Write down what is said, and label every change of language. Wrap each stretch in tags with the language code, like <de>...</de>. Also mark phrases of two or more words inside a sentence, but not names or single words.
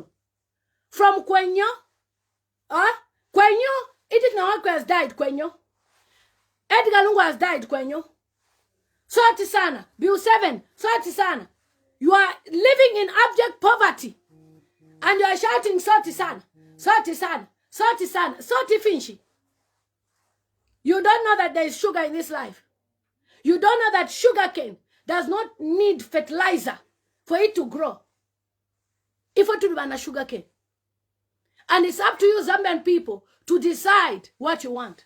<en>From Kwenyo? Kwenyo? Edith Nawakwi has died, Kwenyo. Edgar Lungu has died, Kwenyo. Salty sana. Bill 7, salty sana. You are living in abject poverty. And you are shouting salty sana, salty sana, salty sana, salty finchy. You don't know that there is sugar in this life. You don't know that sugarcane does not need fertilizer for it to grow. If it to be a sugarcane. And it's up to you, Zambian people, to decide what you want.</en>